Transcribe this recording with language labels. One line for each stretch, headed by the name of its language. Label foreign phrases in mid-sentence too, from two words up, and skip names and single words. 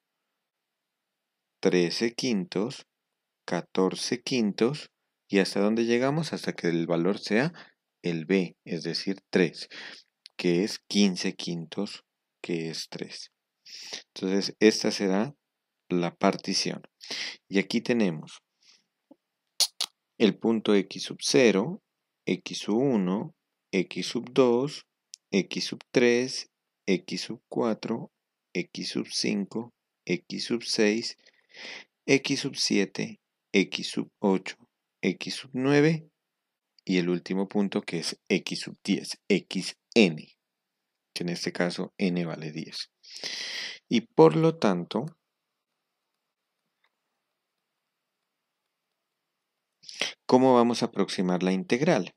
Spanish: 13 quintos, 14 quintos, y hasta dónde llegamos, hasta que el valor sea el b, es decir, 3, que es 15 quintos, que es 3. Entonces, esta será la partición. Y aquí tenemos el punto x sub 0, x sub 1, x sub 2, x sub 3, x sub 4, x sub 5, x sub 6, x sub 7, x sub 8, x sub 9 y el último punto que es x sub 10, xn, que en este caso n vale 10. Y por lo tanto, ¿cómo vamos a aproximar la integral?